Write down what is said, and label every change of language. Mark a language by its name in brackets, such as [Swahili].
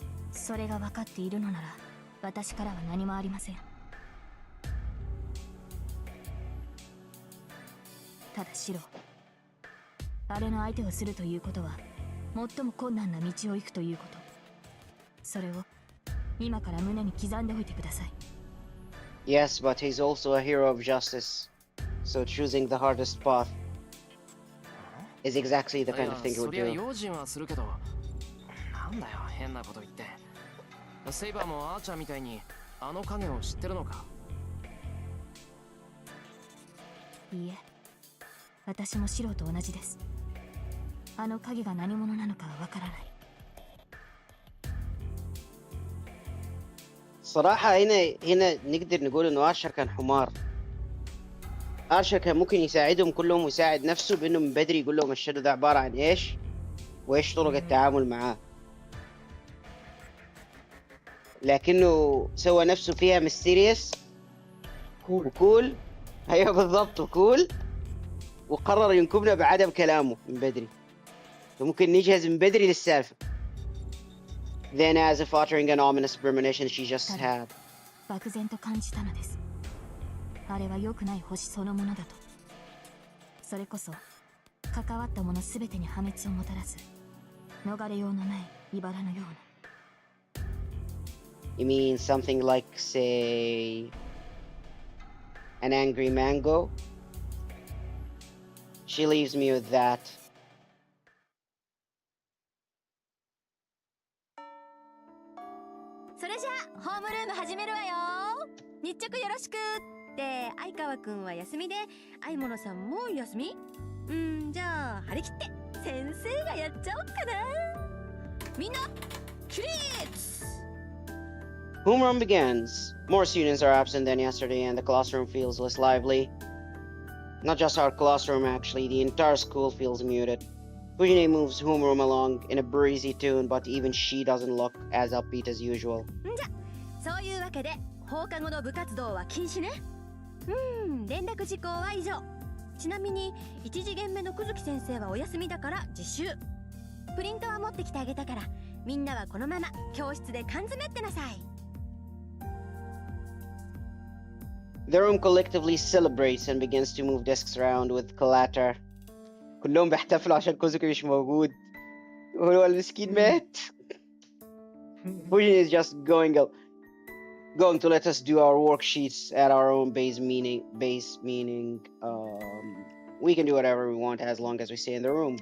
[Japanese] それが分かっているのなら私からは何もありません。ただシロー、あれの相手をするということは最も困難な道を行くということ、それを今から胸に刻んでおいてください。 [English] Yes, but he's also a hero of justice. So choosing the hardest path is exactly the kind of thing he [Japanese] そ [English] would [Japanese] りゃ [English] do. [Japanese] 用心はするけど、なんだよ変なこと言って。セイバーもアーチャーみたいにあの影を知ってるのか？いいえ、私もシローと同じです。あの影が何者なのかはわからない。 [Arabic] صراحة هنا نقدر نقول انه آرشر كان حمار. آرشر كان ممكن يساعدهم كلهم ويساعد نفسه بانه من بدري يقول لهم الشادو ده عبارة عن ايش وايش طرق التعامل معاه، لكنه سوى نفسه فيها ميستيريس وكول. ايوه بالضبط، وكول، وقرر ينكبنا بعدم كلامه من بدري. فممكن نجهز من بدري للسالفة. [English] Then as if uttering an ominous premonition she just had. [Japanese] 漠然と感じたのです。あれは良くない星そのものだと。それこそ関わったものすべてに破滅をもたらす逃れようのない茨のような。 [English] You mean something like, say, an angry mango? She leaves me with that. [Japanese] それじゃあホームルーム始めるわよ。日直よろしく。で、相川くんは休みで、相物さんも休み？じゃあ張り切って先生がやっちゃおっかな。みんな起立。 [English] Homeroom begins. More students are absent than yesterday and the classroom feels less lively. Not just our classroom actually, the entire school feels muted. Fujine moves Homeroom along in a breezy tune, but even she doesn't look as upbeat as usual. [Japanese] そういうわけで放課後の部活動は禁止ね。連絡事項は以上。ちなみに1次元目の久月先生はお休みだから自習。プリントは持ってきてあげたから、みんなはこのまま教室で缶詰ってなさい。 [English] The room collectively celebrates and begins to move desks around with clatter. [Arabic] كلهم بيحتفلوا عشان كوزوكي مش موجود. هو المسكين مات. [English] Fujin is just going to let us do our worksheets at our own base, meaning we can do whatever we want as long as we stay in the room.